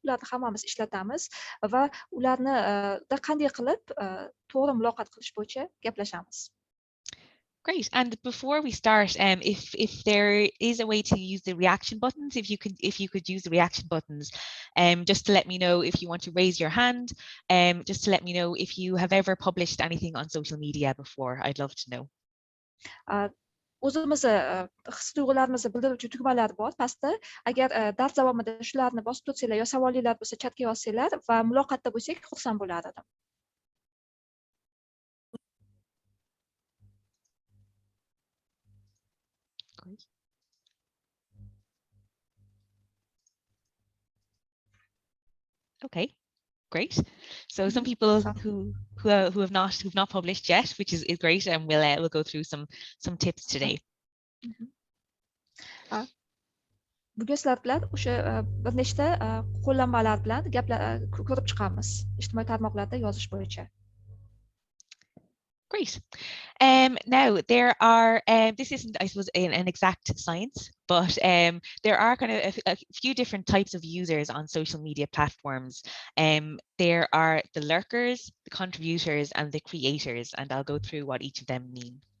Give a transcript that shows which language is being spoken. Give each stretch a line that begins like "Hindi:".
Uzbek: Ularni hammamiz ishlatamiz va ularni qanday qilib to'g'ri muloqot qilish bo'yicha gaplashamiz.
English: Great. And before we start, if there is a way to use the reaction buttons, if you could use the reaction buttons, just to let me know if you want to raise your hand, just to let me know if you have ever published anything on social media before. I'd love to know.
Uzbek: O'zimizni his-tuyg'ularimizni bildiruvchi tugmalar bor pastda. Agar dars davomida shularni bosib o'tsanglar yo savolinglar bo'lsa chatga yozsanglar va muloqotda bo'lsak xursand bo'lar edim.
English: Okay, great. So some people who've not published yet, which is great, and we'll go through some tips today.
Uzbek: Bugun sizlar bilan o'sha bir nechta qo'llanmalar bilan ko'rib chiqamiz ijtimoiy tarmoqlarda yozish bo'yicha.
English: Great. Now there are, this isn't, I suppose, an exact science, but there are kind of a few different types of users on social media platforms. There are the lurkers, the contributors, and the creators, and I'll go through what each of them mean.